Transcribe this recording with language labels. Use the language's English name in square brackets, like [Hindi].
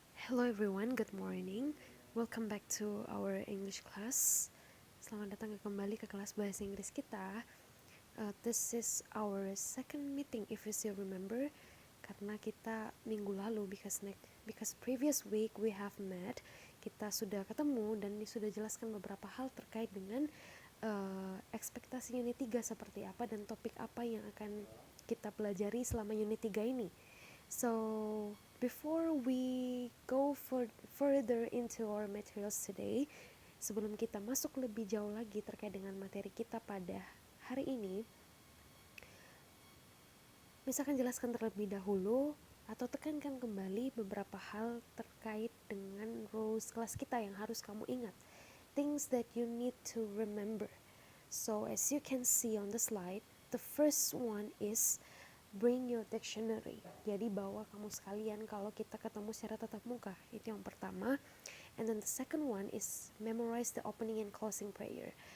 [English] Hello everyone, good morning. Welcome back to our English class. [Indonesian] Selamat datang kembali ke kelas bahasa Inggris kita. [English] This is our second meeting if you still remember. [Indonesian] Karena kita minggu lalu [English] because previous week we have met, [Indonesian] kita sudah ketemu dan sudah jelaskan beberapa hal terkait dengan ekspektasi unit 3 seperti apa dan topik apa yang akan kita pelajari selama unit 3 ini. [English] So before we go further into our materials today, [Indonesian] sebelum kita masuk lebih jauh lagi terkait dengan materi kita pada hari ini, misalkan jelaskan terlebih dahulu atau tekankan kembali beberapa hal terkait dengan rules kelas kita yang harus kamu ingat. [English] Things that you need to remember. So as you can see on the slide, the first one is bring your dictionary. [Indonesian] Jadi bawa kamu sekalian kalau kita ketemu secara tatap muka. Itu yang pertama. [English] And then the second one is memorize the opening and closing prayer.